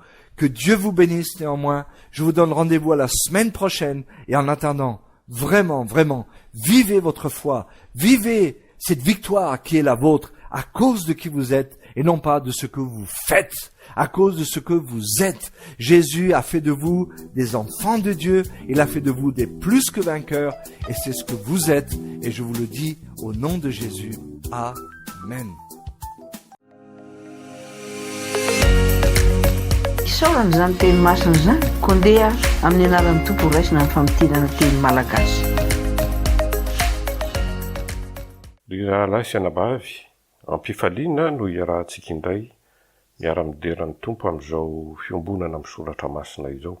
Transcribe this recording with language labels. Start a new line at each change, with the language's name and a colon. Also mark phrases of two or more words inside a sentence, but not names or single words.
French: Que Dieu vous bénisse néanmoins. Je vous donne rendez-vous à la semaine prochaine, et en attendant, vraiment, vivez votre foi, vivez cette victoire qui est la vôtre, à cause de qui vous êtes, et non pas de ce que vous faites, à cause de ce que vous êtes. Jésus a fait de vous des enfants de Dieu, il a fait de vous des plus que vainqueurs, et c'est ce que vous êtes, et je vous le dis au nom de Jésus. Amen.
Malagasy: Isaorana zany teny masina zany koa ndeha amin'ny anaran'ny tompo raisina ny famitianana teny malagasy. Ry rahalahy sy anabavy, ampifaliana no iarahantsika indray miara-mideran'ny tompo amin'izao fiombonana misoratra masina izao.